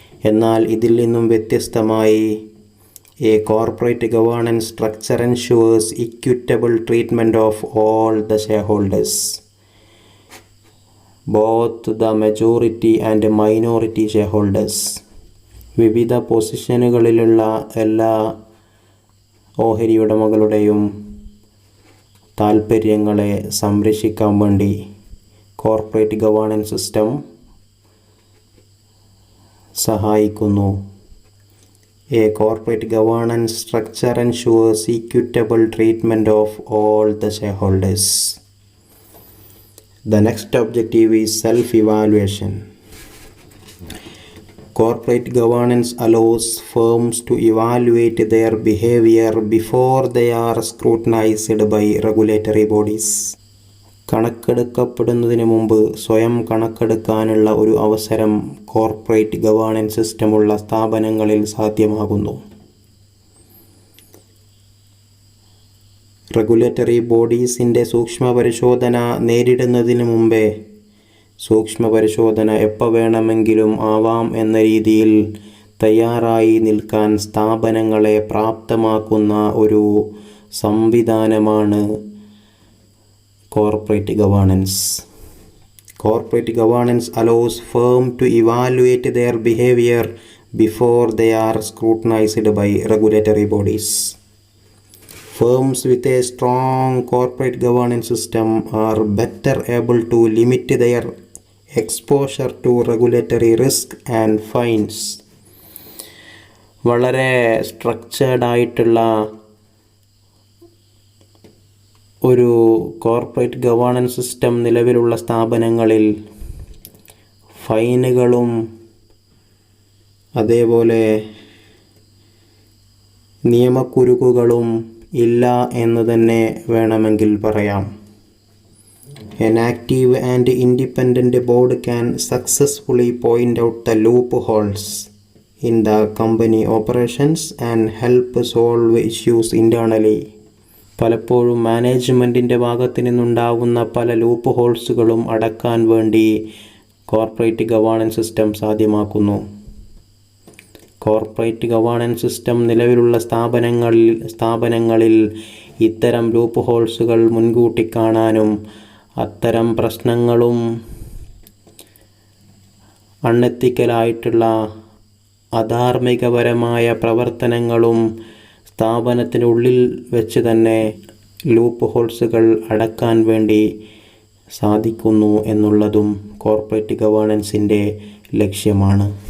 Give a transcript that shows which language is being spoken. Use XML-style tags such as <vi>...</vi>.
<ml>എന്നാൽ ഇതിൽ നിന്നും വ്യത്യസ്തമായി</ml> <en>a corporate governance structure ensures equitable treatment of all the shareholders, both the majority and minority shareholders.</en> <ml>വിവിധ പൊസിഷനുകളിലുള്ള എല്ലാ ഓഹരി ഉടമകളുടെയും താൽപ്പര്യങ്ങളെ സംരക്ഷിക്കാൻ വേണ്ടി കോർപ്പറേറ്റ് ഗവേണൻസ് സിസ്റ്റം സഹായിക്കുന്നു.</ml> <en>A corporate governance structure ensures equitable treatment of all the shareholders. The next objective is self-evaluation. Corporate governance allows firms to evaluate their behavior before they are scrutinized by regulatory bodies.</en> <ml>കണക്കെടുക്കപ്പെടുന്നതിന് മുമ്പ് സ്വയം കണക്കെടുക്കാനുള്ള ഒരു അവസരം corporate governance സിസ്റ്റമുള്ള സ്ഥാപനങ്ങളിൽ സാധ്യമാകുന്നു. Regulatory ബോഡീസിൻ്റെ സൂക്ഷ്മ പരിശോധന നേരിടുന്നതിന് മുമ്പേ സൂക്ഷ്മ പരിശോധന എപ്പോൾ വേണമെങ്കിലും ആവാം എന്ന രീതിയിൽ തയ്യാറായി നിൽക്കാൻ സ്ഥാപനങ്ങളെ പ്രാപ്തമാക്കുന്ന ഒരു സംവിധാനമാണ് corporate governance.</ml> <en>Corporate governance allows firms to evaluate their behavior before they are scrutinized by regulatory bodies. Firms with a strong corporate governance system are better able to limit their exposure to regulatory risk and fines.</en> <ml>വളരെ structured ആയിട്ടുള്ള ഒരു corporate governance system നിലവിലുള്ള സ്ഥാപനങ്ങളിൽ ഫൈനുകളും അതേപോലെ നിയമക്കുരുക്കുകളും ഇല്ല എന്ന് തന്നെ വേണമെങ്കിൽ പറയാം.</ml> <en>An active and independent board can successfully point out the loopholes in the company operations and help solve issues internally.</en> <ml>പലപ്പോഴും മാനേജ്മെൻറ്റിൻ്റെ ഭാഗത്തു നിന്നുണ്ടാകുന്ന പല ലൂപ്പ് ഹോൾസുകളും അടക്കാൻ വേണ്ടി കോർപ്പറേറ്റ് ഗവേണൻസ് സിസ്റ്റം സാധ്യമാക്കുന്നു. കോർപ്പറേറ്റ് ഗവേണൻസ് സിസ്റ്റം നിലവിലുള്ള സ്ഥാപനങ്ങളിൽ ഇത്തരം ലൂപ്പ് ഹോൾസുകൾ മുൻകൂട്ടി കാണാനും അത്തരം പ്രശ്നങ്ങളും അൺഎത്തിക്കലായിട്ടുള്ള അധാർമികപരമായ പ്രവർത്തനങ്ങളും സ്ഥാപനത്തിനുള്ളിൽ വെച്ച് തന്നെ ലൂപ്പ് ഹോൾസുകൾ അടക്കാൻ വേണ്ടി സാധിക്കുന്നു എന്നുള്ളതും കോർപ്പറേറ്റ് ഗവേണൻസിൻ്റെ ലക്ഷ്യമാണ്.</ml>